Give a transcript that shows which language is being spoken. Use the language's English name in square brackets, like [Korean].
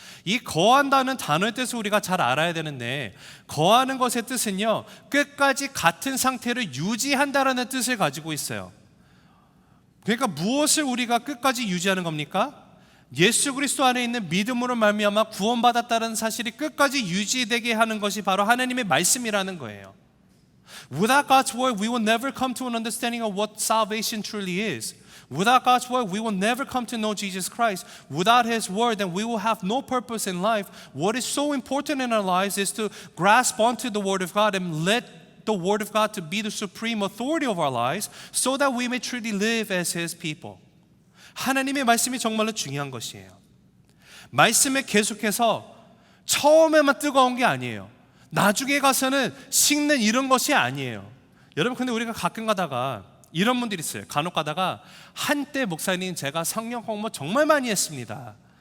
[Korean] 이 거한다는 단어의 뜻을 우리가 잘 알아야 되는데 거하는 것의 뜻은요 끝까지 같은 상태를 유지한다라는 뜻을 가지고 있어요. 그러니까 무엇을 우리가 끝까지 유지하는 겁니까? 예수 그리스도 안에 있는 믿음으로 말미암아 구원받았다는 사실이 끝까지 유지되게 하는 것이 바로 하나님의 말씀이라는 거예요. [English] Without God's word, we will never come to an understanding of what salvation truly is. Without God's word, we will never come to know Jesus Christ. Without His word, then we will have no purpose in life. What is so important in our lives is to grasp onto the word of God and let the word of God to be the supreme authority of our lives so that we may truly live as His people. [Korean] 하나님의 말씀이 정말로 중요한 것이에요. 말씀에 계속해서 처음에만 뜨거운 게 아니에요. 나중에 가서는 식는 이런 것이 아니에요. 여러분, 근데 우리가 가끔 가다가 이런 분들이 있어요. 간혹 가다가 한때 목사님 제가 성경 공부 정말 많이 했습니다.